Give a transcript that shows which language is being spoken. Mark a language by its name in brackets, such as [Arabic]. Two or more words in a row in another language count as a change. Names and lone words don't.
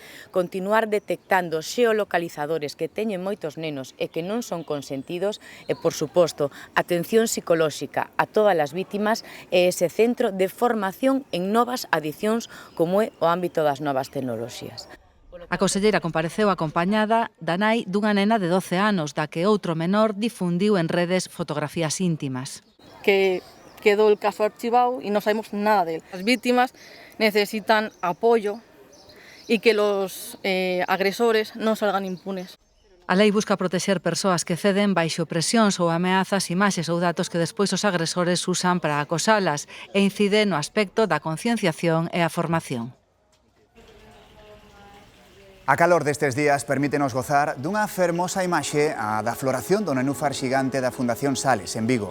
[Galician] continuar detectando xeolocalizadores que teñen moitos nenos e que non son consentidos e, por suposto, atención psicolóxica a todas as vítimas e ese centro de formación en novas adicións como é o ámbito das novas tecnoloxías. A conselleira compareceu acompañada da nai dunha nena de 12 anos, da que outro menor difundiu en redes fotografías íntimas. [Spanish] Que quedó el caso archivado y no sabemos nada de él. Las víctimas necesitan apoyo y que los agresores non salgan impunes. [Galician] A lei busca protexer persoas que ceden baixo presións ou ameazas, imaxes ou datos que despois os agresores usan para acosalas e incide no aspecto da concienciación e a formación. A calor destes días permítenos gozar dunha fermosa imaxe a da floración do nenúfar xigante da Fundación Sales, en Vigo.